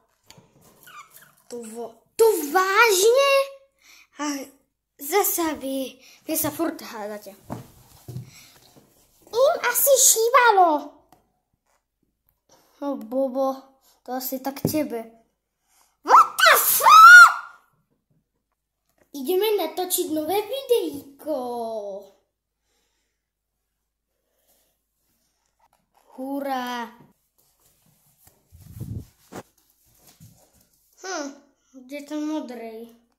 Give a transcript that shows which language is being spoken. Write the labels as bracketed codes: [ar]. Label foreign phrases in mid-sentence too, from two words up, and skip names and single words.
[sk] To vážne? A zasa vy sa furt hádate. Im asi šívalo. No, Bobo, to asi tak tebe. [en] What the fuck? [sk] Ideme natočiť nové videíko. Hurá. Kde je ten modrej?